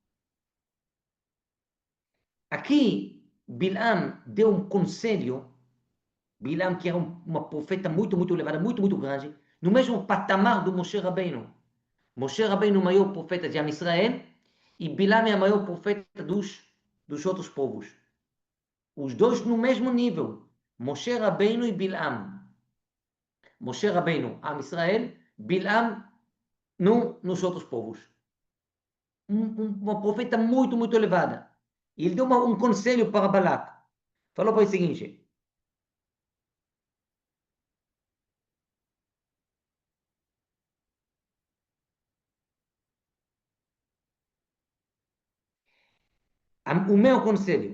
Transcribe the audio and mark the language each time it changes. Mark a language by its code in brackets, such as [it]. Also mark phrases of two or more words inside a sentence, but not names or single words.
[pt] Aqui, Bilam deu um conselho, Bilam que era uma profeta muito elevada, muito grande, no mesmo patamar do Moshe Rabbeinu. Moshe Rabbeinu é o maior profeta de Am Israel e Bilam é o maior profeta dos outros povos. Os dois no mesmo nível, Moshe Rabbeinu e Bilam. Moshe Rabbeinu, Am Israel, Bilam nos outros povos. Uma profeta muito elevada. E ele deu um conselho para Balac. Falou para ele o seguinte: o meu conselho.